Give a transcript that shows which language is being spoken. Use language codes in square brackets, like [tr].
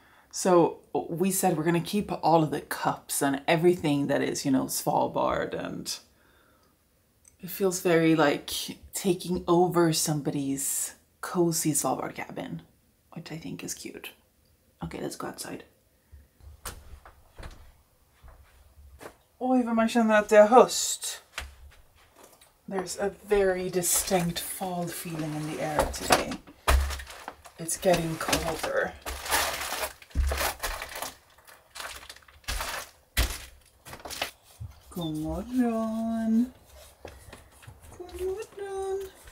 [en] So we said we're going to keep all of the cups and everything that is, Svalbard, and it feels very like taking over somebody's cozy Svalbard cabin, which I think is cute. Okay, let's go outside. [sv] Oj, vad man känner att det är höst. [en] There's a very distinct fall feeling in the air today. It's getting colder. [sv] God morgon. God morgon.